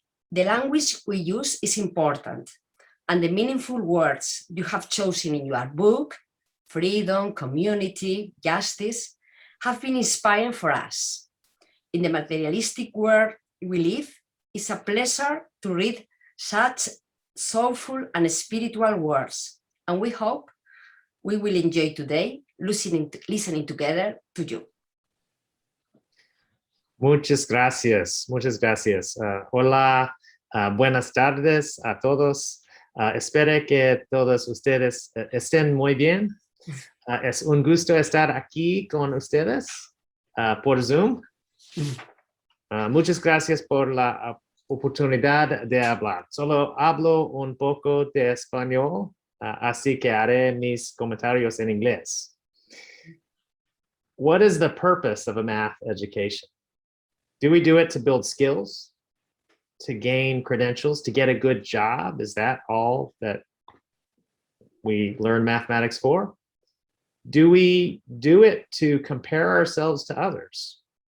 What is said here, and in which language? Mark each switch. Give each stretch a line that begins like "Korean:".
English: The language we use is important, and the meaningful words you have chosen in your book, freedom, community, justice, have been inspiring for us. In the materialistic world we live, it's a pleasure to read such soulful and spiritual words, and we hope we will enjoy today listening together to you.
Spanish: Muchas gracias, muchas gracias. Hola, buenas tardes a todos. Espero que todos ustedes estén muy bien. Es un gusto estar aquí con ustedes por Zoom. Muchas gracias por la oportunidad de hablar. Solo hablo un poco de español, así que haré mis comentarios en inglés.
English: What is the purpose of a math education? Do we do it to build skills, to gain credentials, to get a good job? Is that all that we learn mathematics for? Do we do it to compare ourselves to others?